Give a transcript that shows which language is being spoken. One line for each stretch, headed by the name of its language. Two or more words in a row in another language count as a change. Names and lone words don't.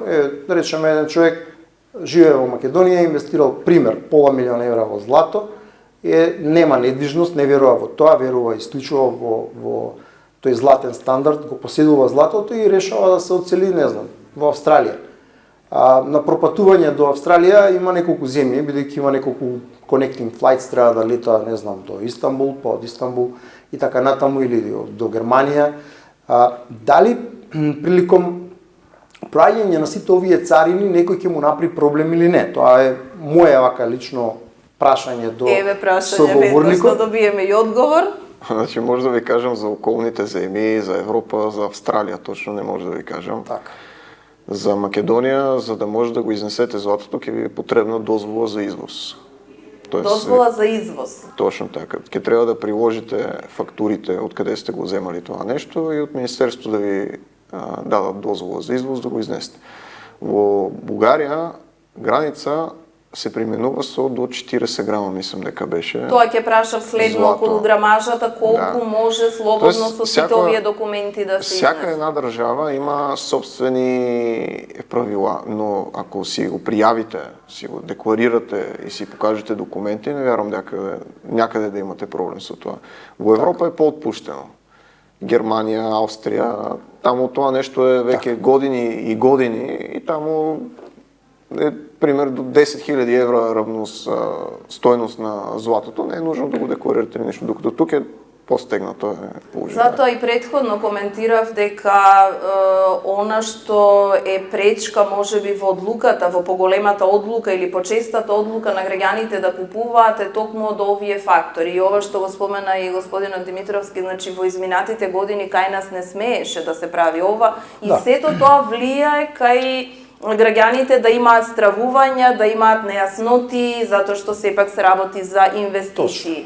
Macedonian: Да речеме, еден човек живее во Македонија, инвестирал пример $500,000 во злато, нема недвижност, не верува во тоа, верува исклучува во тој златен стандард, го поседува златото и решава да се оцели, не знам, во Австралија. На пропатување до Австралија има неколку земји, бидејќи има неколку
English: connecting flights,
Macedonian: треба да лета, не знам, до Истанбул, па од Истанбул и така натаму, или до Германија. Дали приликом праќање на сите овие царини некој ќе му направи проблем или не? Тоа е моја вака лично прашање до соговорникот. Еве прашање, веднаш да добиеме и одговор. Значи може да ви кажем за околните земи, за Европа, за Австралия, точно не може да ви кажем. Така. За Македония, за да може да го изнесете златото, ќе ви е потребна дозвола за извоз. Дозвола за извоз. Точно така.
Bulgarian: Ке трябва да приложите фактурите откъде сте го вземали това нещо и от Министерството да ви дадат дозвола за извоз да го изнесете.
Macedonian: Во Бугарија граница се применува со до 40 грама, мислам дека беше. Тоа ќе прашав следно злато. околу грамажата, колку може слободно со сите овие документи да се
Bulgarian: Всяка
Macedonian: изнесат.
Bulgarian: една държава има собствени правила, но ако си го приявите, си го декларирате и си покажете документи, не вярвам някъде да имате проблем со това. Во Европа е по-отпуштено. Германия, Австрия, тамо това нещо е веќе години и години и тамо е пример до 10 000 евро равност стойност на златото, не е нужно да го декларирате нещо, докато тук е по-стегнато е положение.
Macedonian: Затоа и предходно коментирав дека она што е пречка можеби во одлуката, во поголемата одлука или почестата одлука на граѓаните да купуваат е токму од овие фактори. И ова што го спомена и господинот Димитровски, значи во изминатите години кај нас не смееше да се прави ова и сето тоа влијае кај граѓаните да имаат стравувања, да имаат нејасноти, затоа што сепак се работи за инвестиции.